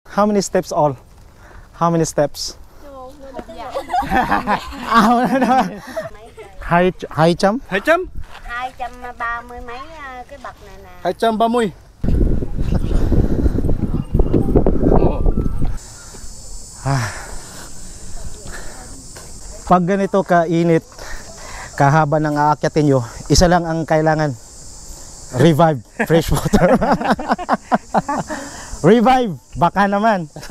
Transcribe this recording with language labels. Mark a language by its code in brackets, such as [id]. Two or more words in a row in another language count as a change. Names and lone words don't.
[en] How many steps all? How many steps? [vi] Hai chấm. 200? 230 mấy cái bậc này nè. 230. [tl] Pag ganito kainit, kahaba ng aakyatin nyo, isa lang ang kailangan. Revive, [en] fresh water. [tl] Revive, baka naman.